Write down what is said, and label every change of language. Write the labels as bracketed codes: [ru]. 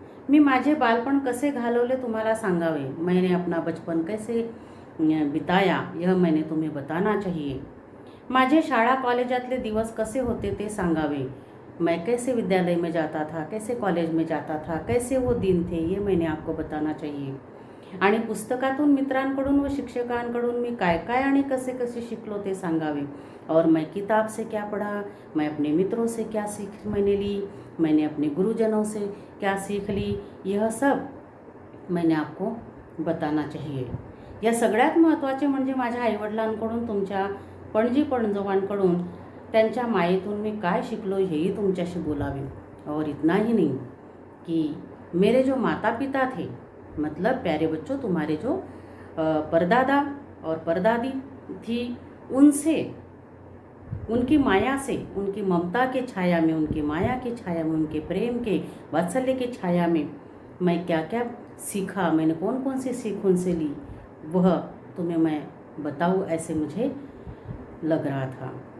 [mr] मी माझे बालपण कसे घालवले तुम्हाला सांगावे, [hi] मैंने अपना बचपन कैसे बिताया यह मैंने तुम्हें बताना चाहिए। [mr] माझे शाळा कॉलेजातले दिवस कसे होते ते सांगावे, [hi] मैं कैसे विद्यालय में जाता था, कैसे कॉलेज में जाता था, कैसे वो दिन थे, ये मैंने आपको बताना चाहिए। [mr] आणि पुस्तकातून मित्रांकडून व शिक्षकांकडून मी काय काय आणि कसे कसे शिकलो ते सांगावे। [hi] और मैं किताब से क्या पढ़ा, मैं अपने मित्रों से क्या सीख मैंने ली, मैंने अपने गुरुजनों से क्या सीख ली, यह सब मैंने आपको बताना चाहिए। [mr] या सगळ्यात महत्त्वाचे म्हणजे माझ्या आईवडिलांकडून, तुमच्या पणजी पणजोबांकडून, त्यांच्या मायेतून मी काय शिकलो हेही तुमच्याशी बोलावे। [hi] और इतना ही नहीं कि मेरे जो माता पिता थे, मतलब प्यारे बच्चों तुम्हारे जो परदादा और परदादी थी, उनसे, उनकी माया से, उनकी ममता के छाया में, उनकी माया की छाया में, उनके प्रेम के वात्सल्य की छाया में मैं क्या क्या सीखा, मैंने कौन कौन सी सीख उनसे ली, वह तुम्हें मैं बताऊँ ऐसे मुझे लग रहा था।